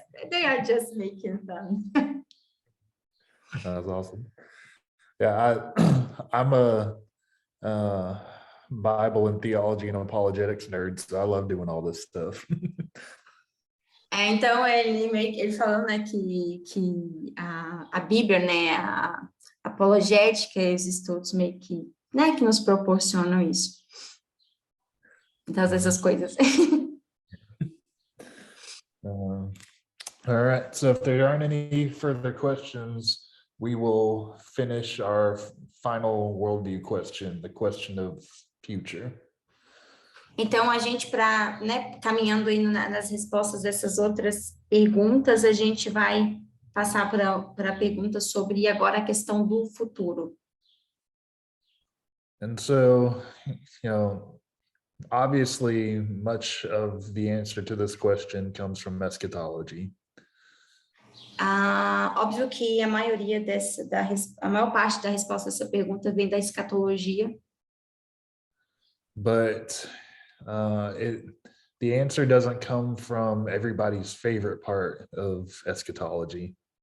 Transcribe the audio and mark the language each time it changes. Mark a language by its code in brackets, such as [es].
[en] They are just making fun. That's awesome. Yeah, I'm Bible and theology and apologetics nerds, so I love doing all this stuff. [pt] Então, ele falando, né, que a Bíblia, né, a apologética e os estudos meio que, né, que nos proporcionam isso. Então, essas coisas. [en] All right, so if there aren't any further questions, we will finish our final worldview question, the question of future. [pt] Então, a gente, né, caminhando aí nas respostas dessas outras perguntas, a gente vai passar para a pergunta sobre agora a questão do futuro. [en] And so, you know, obviously, much of the answer to this question comes from eschatology. [pt] Óbvio que a maior parte da resposta dessa pergunta vem da escatologia. [en] But the answer doesn't come from everybody's favorite part of eschatology.